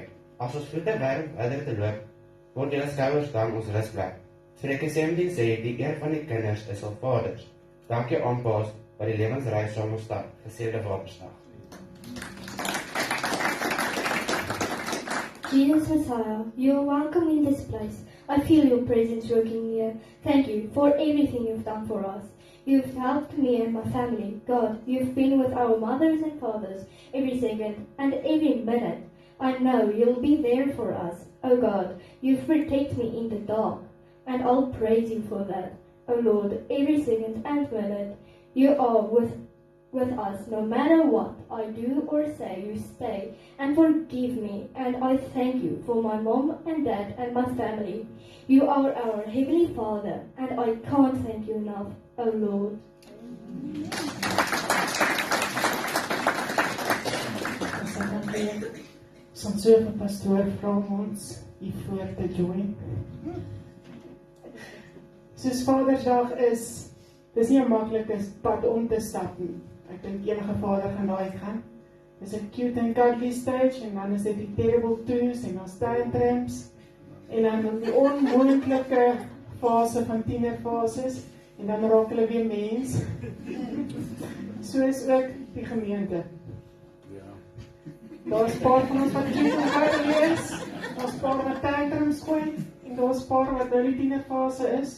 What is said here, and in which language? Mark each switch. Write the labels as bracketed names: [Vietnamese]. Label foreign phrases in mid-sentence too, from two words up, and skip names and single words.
[Afrikaans] As ons voete werp verder te loop, word julle skouers dan ons rusplek. Spreuke 17 sê: die eer van die kinders is al vaders. Dankie aan pa's wat die lewensreis saam ons stap. Geseënde Vadersdag. [English] Jesus Messiah, you are welcome in this place. I feel your presence working here. Thank you for everything you've done for us. You've helped me and my family. God, you've been with our mothers and fathers every second and every minute. I know you'll be there for us. Oh God, you've protected me in the dark, and I'll praise you for that. Oh Lord, every second and minute, you are with us. No matter what I do or say, you stay and forgive me. And I thank you for my mom and dad and my family. You are our Heavenly Father, and I can't thank you enough, oh Lord. [Afrikaans] Ons so vir pastoor vra ons hiervoor te join. Soos Vadersdag is, dis nie 'n maklike pad om te stap nie. Ek dink enige vader gaan daai gaan. Dis 'n [English] cute and cuddly stage, [Afrikaans] en dan is dit die [English] terrible twos, [Afrikaans] en dan tantrums, en dan die onmoontlike fase van tienerfases, en dan raak hulle weer mens. So is ook die gemeente. Daar is 'n paar van ons wat cute en cuddly is, daar is 'n paar wat tantrums gooi, en daar is 'n paar wat nou die tienerfase is.